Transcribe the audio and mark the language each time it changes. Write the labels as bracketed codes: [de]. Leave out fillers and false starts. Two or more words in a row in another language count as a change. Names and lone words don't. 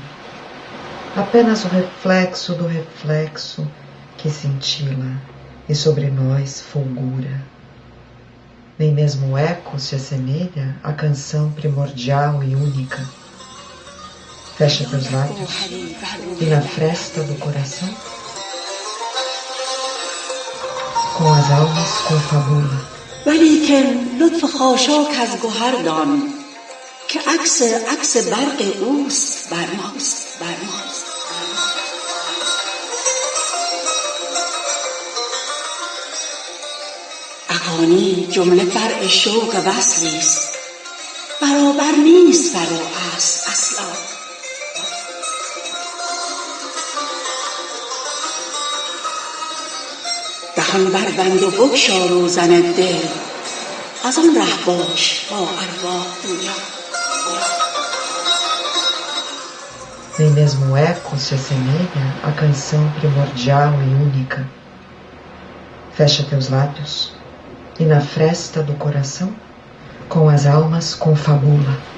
[pt] Apenas o reflexo do reflexo que cintila e sobre nós fulgura. Nem mesmo o eco se assemelha à canção primordial e única. Fecha teus lábios e na fresta do coração, com as almas confabula. [fa] ولیکن لطف خاشاک از گوهر دان که عکس برق اوست بر ماست. اغانی جمله فرع شوق وصلی است، برابر نیست فرع اصلا. دهان بربند و بگشا روزن دل، از آن ره باش با ارواح گویا. [pt] Nem mesmo o eco se assemelha à canção primordial e única. Fecha teus lábios e na fresta do coração, com as almas confabula.